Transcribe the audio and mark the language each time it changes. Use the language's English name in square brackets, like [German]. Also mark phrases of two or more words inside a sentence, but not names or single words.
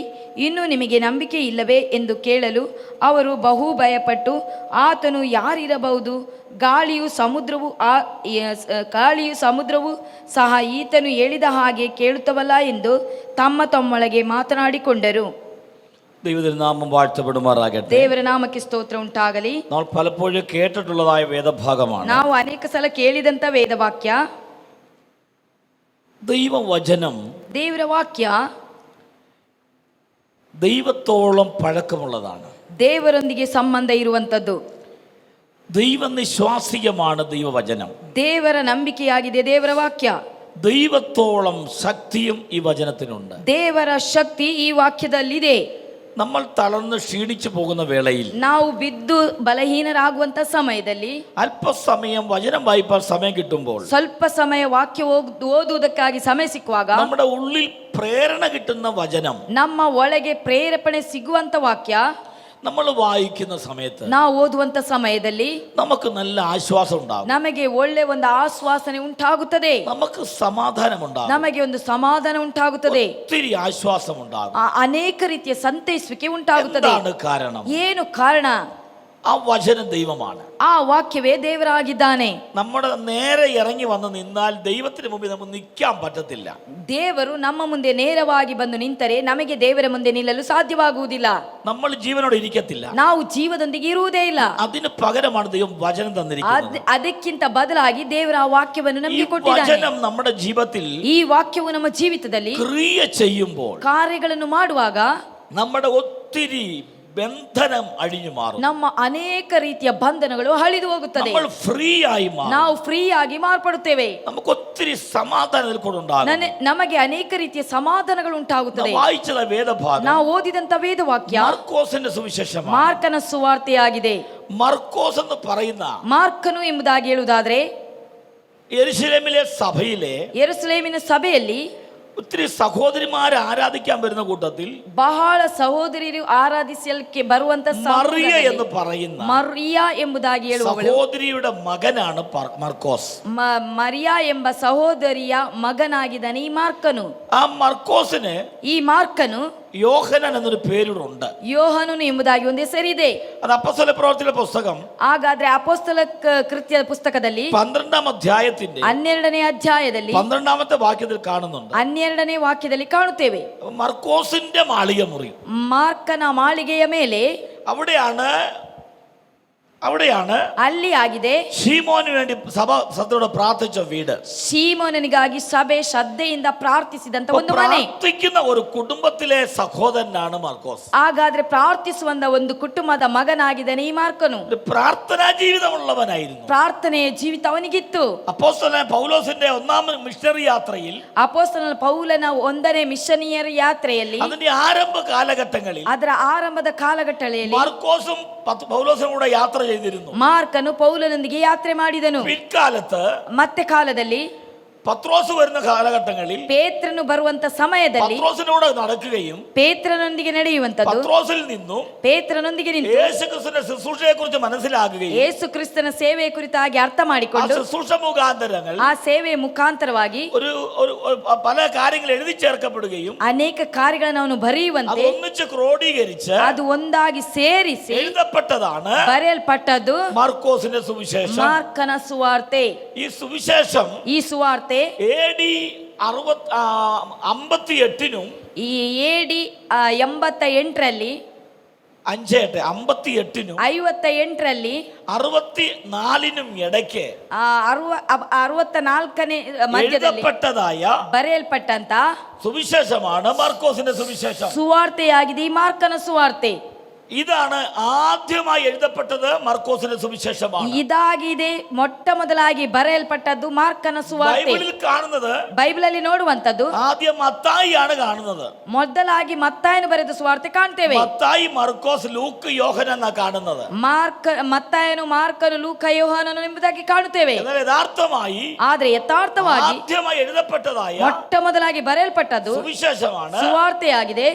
[Kannada] ಇನ್ನೂ ನಿಮಗೆ ನಂಬಿಕೆ ಇಲ್ಲವೇ ಎಂದು ಕೇಳಲು ಅವರು ಬಹು ಭಯಪಟ್ಟು, ಆತನು ಯಾರಿರಬಹುದು? ಗಾಳಿಯು ಸಮುದ್ರವು ಸಹ ಈತನು ಹೇಳಿದ ಹಾಗೆ ಕೇಳುತ್ತವಲ್ಲ ಎಂದು ತಮ್ಮೊಳಗೆ ಮಾತನಾಡಿಕೊಂಡರು. [Malayalam] ദൈവത്തിന്റെ നാമം വാഴ്ത്തപ്പെടുമാറാകട്ടെ. [Kannada] ದೇವರ ನಾಮಕ್ಕೆ ಸ್ತೋತ್ರ ಉಂಟಾಗಲಿ. [Malayalam] നമ്മൾ പലപ്പോഴും കേട്ടിട്ടുള്ളതായ വേദഭാഗമാണ്. [Kannada] ನಾವು ಅನೇಕ ಸಲ ಕೇಳಿದಂತ ವೇದವಾಕ್ಯ. [Malayalam] ദൈവവചനം, [Kannada] ದೇವರ ವಾಕ್ಯ [Malayalam] ദൈവത്തോളം പഴക്കമുള്ളതാണ്. [Kannada] ದೇವರೊಂದಿಗೆ ಸಂಬಂಧ ಇರುವಂತದ್ದು. [Malayalam] ദൈവനിശ്വാസികമാണ് ദൈവവചനം. [Kannada] ದೇವರ ನಂಬಿಕೆಯಾಗಿದೆ ದೇವರ ವಾಕ್ಯ. [Malayalam] ദൈവത്തോളം ശക്തിയും ഈ വചനത്തിനുണ്ട്. [Kannada] ದೇವರ ಶಕ್ತಿ ಈ ವಾಕ್ಯದಲ್ಲಿದೆ. [Malayalam] നമ്മൾ തളർന്ന് ക്ഷീണിച്ചു പോകുന്ന വേളയിൽ, [Kannada] ನಾವು ಬಿದ್ದು ಬಲಹೀನರಾಗುವಂತ ಸಮಯದಲ್ಲಿ, [Malayalam] അല്പസമയം വചനം വായിപ്പാൻ സമയം കിട്ടുമ്പോൾ, [Kannada] ಸ್ವಲ್ಪ ಸಮಯ ವಾಕ್ಯ ಓದುವುದಕ್ಕಾಗಿ ಸಮಯ ಸಿಕ್ಕುವಾಗ, [Malayalam] നമ്മുടെ ഉള്ളിൽ പ്രേരണ കിട്ടുന്ന വചനം, [Kannada] ನಮ್ಮ ಒಳಗೆ ಪ್ರೇರೇಪಣೆ ಸಿಗುವಂತ ವಾಕ್ಯ [Malayalam] നമ്മൾ വായിക്കുന്ന സമയത്ത്, [Kannada] ನಾವು ಓದುವಂತ ಸಮಯದಲ್ಲಿ [Malayalam] നമുക്ക് നല്ല ആശ്വാസം ഉണ്ടാകും. [Kannada] ನಮಗೆ ಒಳ್ಳೆ ಒಂದು ಆಶ್ವಾಸನೆ ಉಂಟಾಗುತ್ತದೆ. [Malayalam] നമുക്ക് സമാധാനം ഉണ്ടാകും. [Kannada] ನಮಗೆ ಒಂದು ಸಮಾಧಾನ ಉಂಟಾಗುತ್ತದೆ. [Malayalam] ഒത്തിരി ആശ്വാസം ഉണ്ടാകും. [Kannada] ಅನೇಕ ರೀತಿಯ ಸಂತೈಸುವಿಕೆ ಉಂಟಾಗುತ್ತದೆ. [Malayalam] എന്താണ് കാരണം? [Kannada] ಏನು ಕಾರಣ? [Malayalam] ആ വചനം ദൈവമാണ്. [Kannada] ಆ ವಾಕ್ಯವೇ ದೇವರಾಗಿದ್ದಾನೆ. [Malayalam] നമ്മുടെ നേരെ ഇറങ്ങി വന്ന് നിന്നാൽ ദൈവത്തിന് മുമ്പിൽ നമുക്ക് നിൽക്കാൻ പറ്റത്തില്ല. [Kannada] ದೇವರು ನಮ್ಮ ಮುಂದೆ ನೇರವಾಗಿ ಬಂದು ನಿಂತರೆ ನಮಗೆ ದೇವರ ಮುಂದೆ ನಿಲ್ಲಲು ಸಾಧ್ಯವಾಗುವುದಿಲ್ಲ. [Malayalam] നമ്മൾ ജീവനോടെ ഇരിക്കത്തില്ല. [Kannada] ನಾವು ಜೀವದೊಂದಿಗೆ ಇರುವುದೇ ಇಲ್ಲ. [Malayalam] അതിന് പകരമാണ് ദൈവം വചനം തന്നിരിക്കുന്നത്. [Kannada] ಅದಕ್ಕಿಂತ ಬದಲಾಗಿ ದೇವರ ಆ ವಾಕ್ಯವನ್ನು ನಮಗೆ ಕೊಟ್ಟಿದ್ದಾನೆ. [Malayalam] വചനം നമ്മുടെ ജീവിതത്തിൽ, [Kannada] ಈ ವಾಕ್ಯವು ನಮ್ಮ ಜೀವಿತದಲ್ಲಿ [Malayalam] ക്രിയ ചെയ്യുമ്പോൾ, [Kannada] ಕಾರ್ಯಗಳನ್ನು ಮಾಡುವಾಗ [Malayalam] നമ്മുടെ ഒത്തിരി ബന്ധനം അഴിഞ്ഞു മാറും. [Kannada] ನಮ್ಮ ಅನೇಕ ರೀತಿಯ ಬಂಧನಗಳು ಅಳಿದು ಹೋಗುತ್ತದೆ. [Malayalam] നമ്മൾ ഫ്രീ ആയി മാറും. [Kannada] ನಾವು ಫ್ರೀ ಆಗಿ ಮಾರ್ಪಡುತ್ತೇವೆ. [Malayalam] നമുക്ക് ഒത്തിരി സമാധാനം കൊണ്ടുണ്ടാകും. [Kannada] ನಮಗೆ ಅನೇಕ ರೀತಿಯ ಸಮಾಧಾನಗಳು ಉಂಟಾಗುತ್ತದೆ. [Malayalam] വായിച്ചದ വേദഭാഗം, [Kannada] ನಾವು ಓದಿದಂತ ವೇದವಾಕ್ಯ [Malayalam] മാർക്കോസിന്റെ സുവിശേഷമാണ്. [Kannada] ಮಾರ್ಕನ ಸುವಾರ್ತೆಯಾಗಿದೆ. [Malayalam] മർക്കോസ് എന്ന് പറയുന്ന [Kannada] ಮಾರ್ಕನು ಎಂಬುದಾಗಿ ಹೇಳುವುದಾದ್ರೆ, [Malayalam] യെരൂശലേമിലെ സഭയിലെ, [Kannada] ಯೆರೂಸಲೇಮಿನ ಸಭೆಯಲ್ಲಿ [Malayalam] ഒത്തിരി സഹോദരിമാരെ ആരാധിക്കാൻ വരുന്ന കൂട്ടത്തിൽ [Kannada] ಬಹಳ ಸಹೋದರಿಯರು ಆರಾಧಿಸಲಿಕ್ಕೆ ಬರುವಂತ [Malayalam] മറിയ എന്ന് പറയുന്ന [Kannada] ಮರಿಯಾ ಎಂಬುದಾಗಿ ಹೇಳುವವಳು, [Malayalam] സഹോദരിയുടെ മകനാണ് മർക്കോസ്. [Kannada] ಮರಿಯಾ ಎಂಬ ಸಹೋದರಿಯ ಮಗನಾಗಿದ್ದಾನೆ ಈ ಮಾರ್ಕನು. [Malayalam] ആ മർക്കോസിന് [Kannada] ಈ ಮಾರ್ಕನು [Malayalam] യോഹന്നാൻ എന്നൊരു പേരുണ്ട്. [Kannada] ಯೋಹನನು ಎಂಬುದಾಗಿ ಒಂದು ಹೆಸರಿದೆ. [Malayalam] അത് അപ്പോസ്തല പ്രവൃത്തിയുടെ പുസ്തകം [Kannada] ಹಾಗಾದ್ರೆ ಅಪೊಸ್ತಲ ಕೃತ್ಯ ಪುಸ್ತಕದಲ್ಲಿ [Malayalam] 12ാം അധ്യായത്തിന്റെ [Kannada] 12ನೇ ಅಧ್ಯಾಯದಲ್ಲಿ [Malayalam] 12ാമത്തെ വാക്യത്തിൽ കാണുന്നുണ്ട്. [Kannada] 12ನೇ ವಾಕ್ಯದಲ್ಲಿ ಕಾಣುತ್ತೇವೆ, [Malayalam] മർക്കോസിന്റെ മാളിക മുറി. [Kannada] ಮಾರ್ಕನ ಮಾಳಿಗೆಯ ಮೇಲೆ [Malayalam] അവിടെയാണ് [Kannada] ಅಲ್ಲಿ ಆಗಿದೆ [Malayalam] ശീമോന് വേണ്ടി സഭ ശ്രദ്ധയോടെ പ്രാർത്ഥിച്ച വീട്. [Kannada] ಶೀಮೋನನಿಗಾಗಿ ಸಭೆ ಶ್ರದ್ಧೆಯಿಂದ ಪ್ರಾರ್ಥಿಸಿದಂತ ಒಂದು ಮನೆ. [Malayalam] പ്രാർത്ഥിക്കുന്ന ഒരു കുടുംബത്തിലെ സഹോദരനാണ് മർക്കോസ്. [Kannada] ಹಾಗಾದ್ರೆ ಪ್ರಾರ್ಥಿಸುವಂತ ಒಂದು ಕುಟುಂಬದ ಮಗನಾಗಿದ್ದಾನೆ ಈ ಮಾರ್ಕನು. [Malayalam] പ്രാർത്ഥനാ ജീവിതമുള്ളവനായിരുന്നു. [Kannada] ಪ್ರಾರ್ಥನೆಯ ಜೀವಿತ ಅವನಿಗಿತ್ತು. [Malayalam] അപ്പോസ്തലനായ പൗലോസിന്റെ ഒന്നാം മിഷണറി യാത്രയിൽ, [Kannada] ಅಪೊಸ್ತಲ ಪೌಲನ 1ನೇ ಮಿಷನರಿಯರ್ ಯಾತ್ರೆಯಲ್ಲಿ, [Malayalam] അതിന്റെ ആരംഭ കാലഘട്ടങ്ങളിൽ [Kannada] ಅದರ ಆರಂಭದ ಕಾಲಘಟ್ಟದಲ್ಲಿ [Malayalam] മർക്കോസും പൗലോസും കൂടെ യാത്ര ചെയ്തിരുന്നു. [Kannada] ಮಾರ್ಕನು ಪೌಲನೊಂದಿಗೆ ಯಾತ್ರೆ ಮಾಡಿದನು. [Malayalam] പിൽക്കാലത്ത് [Kannada] ಮತ್ತೆ ಕಾಲದಲ್ಲಿ [Malayalam] പത്രോസ് വരുന്ന കാലഘട്ടങ്ങളിൽ [Kannada] ಪೇತ್ರನು ಬರುವಂತ ಸಮಯದಲ್ಲಿ [Malayalam] പത്രോസിനോട് നടക്കുകയും [Kannada] ಪೇತ್ರನೊಂದಿಗೆ ನಡೆಯುವಂತದ್ದು, [Malayalam] പത്രോസിൽ നിന്നും [Kannada] ಪೇತ್ರನೊಂದಿಗೆ ನಿಂತು [Malayalam] യേശുക്രിസ്തുവിന്റെ ശുശ്രൂഷയെ കുറിച്ച് മനസ്സിലാക്കുകയും [Kannada] ಯೇಸು ಕ್ರಿಸ್ತನ ಸೇವೆಯ ಕುರಿತಾಗಿ ಅರ್ಥ [Malayalam] ആ [Kannada] ಮಾಡಿಕೊಂಡು [Malayalam] ശുശ്രൂഷ മുഖാന്തരങ്ങൾ [Kannada] ಆ ಸೇವೆಯ ಮುಖಾಂತರವಾಗಿ [Malayalam] ഒരു പല കാര്യങ്ങൾ എഴുതി ചേർക്കപ്പെടുകയും [Kannada] ಅನೇಕ ಕಾರ್ಯಗಳನ್ನು ಅವನು ಬರೆಯುವಂತೆ [Malayalam] ഒന്നിച്ച് ക്രോഡീകരിച്ച് [Kannada] ಅದು ಒಂದಾಗಿ ಸೇರಿಸಿ [Malayalam] എഴുതപ്പെട്ടതാണ് [Kannada] ಬರೆಯಲ್ಪಟ್ಟದ್ದು [Malayalam] മർക്കോസിന്റെ സുവിശേഷം. [Kannada] ಮಾರ್ಕನ ಸುವಾರ್ತೆ. [Malayalam] ഈ സുവിശേഷം [Kannada] ಈ ಸುವಾರ್ತೆ [Malayalam] AD 58 [Kannada] ಈ AD 88ರಲ್ಲಿ [Malayalam] 58 [Kannada] 58ರಲ್ಲಿ [Malayalam] 64 ഇടയ്ക്ക് [Kannada] 64ನೇ ಮಧ್ಯದಲ್ಲಿ [Malayalam] എഴുതപ്പെട്ടതായ [Kannada] ಬರೆಯಲ್ಪಟ್ಟಂತ [Malayalam] സുവിശേഷമാണ് മാർക്കോസിന്റെ സുവിശേഷം. [Kannada] ಸುವಾರ್ತೆಯಾಗಿದೆ ಈ ಮಾರ್ಕನ ಸುವಾರ್ತೆ. [Malayalam] ഇതാണ് ആദ്യമായി എഴുതപ്പെട്ടത് മാർക്കോസിന്റെ സുവിശേഷമാണ്. [Kannada] ಇದಾಗಿದೆ ಮೊಟ್ಟ ಮೊದಲಾಗಿ ಬರೆಯಲ್ಪಟ್ಟದ್ದು ಮಾರ್ಕನ ಸುವಾರ್ತೆ. [Malayalam] ബൈബിളിൽ കാണുന്നത് [Kannada] ಬೈಬಲ್ ಅಲ್ಲಿ ನೋಡುವಂತದ್ದು [Malayalam] ആദ്യം മത്തായിയാണ് കാണുന്നത്. [Kannada] ಮೊದಲಾಗಿ ಮತ್ತಾಯನು ಬರೆದ ಸುವಾರ್ತೆ ಕಾಣ್ತೇವೆ. [Malayalam] മത്തായി, മർക്കോസ്, ലൂക്ക്, യോഹന്നാൻ എന്നാ കാണുന്നത്. [Kannada] ಮತ್ತಾಯನು, ಮಾರ್ಕನು, ಲೂಕ, ಯೋಹಾನನು ಎಂಬುದಾಗಿ ಕಾಣುತ್ತೇವೆ. [Malayalam] എന്നാൽ യഥാർത്ഥമായി [Kannada] ಆದ್ರೆ ಯಥಾರ್ಥವಾಗಿ [Malayalam] ആദ്യമായി എഴുതപ്പെട്ടതായ [Kannada] ಮೊಟ್ಟ ಮೊದಲಾಗಿ ಬರೆಯಲ್ಪಟ್ಟದ್ದು [Malayalam] സുവിശേഷമാണ് [Kannada] ಸುವಾರ್ತೆಯಾಗಿದೆ